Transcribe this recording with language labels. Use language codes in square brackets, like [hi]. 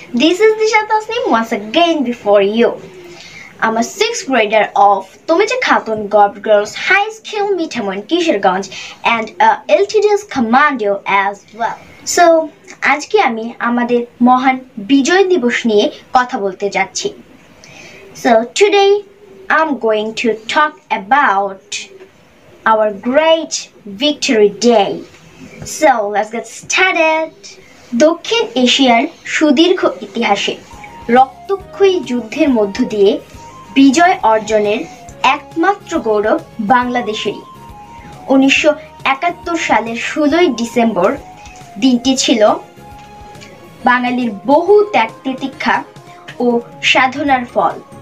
[en] This is Disha Tasnim once again before you. I'm a 6th grader of Tomecha Khatun Girls High School Mitamon Kisharganj and a LTDS commando as well. [bn] So, আজকে আমি আমাদের মহান বিজয় দিবস নিয়ে কথা বলতে যাচ্ছি. [en] So, today I'm going to talk about our great victory day. So, let's get started. [bn] দক্ষিণ এশিয়ার সুদীর্ঘ ইতিহাসে রক্তক্ষয়ী যুদ্ধের মধ্য দিয়ে বিজয় অর্জনের একমাত্র গৌরব বাংলাদেশেরই। 1971 সালের 16 ডিসেম্বর দিনটি ছিল বাঙালির বহু ত্যাগ তিতিক্ষা ও সাধনার ফল।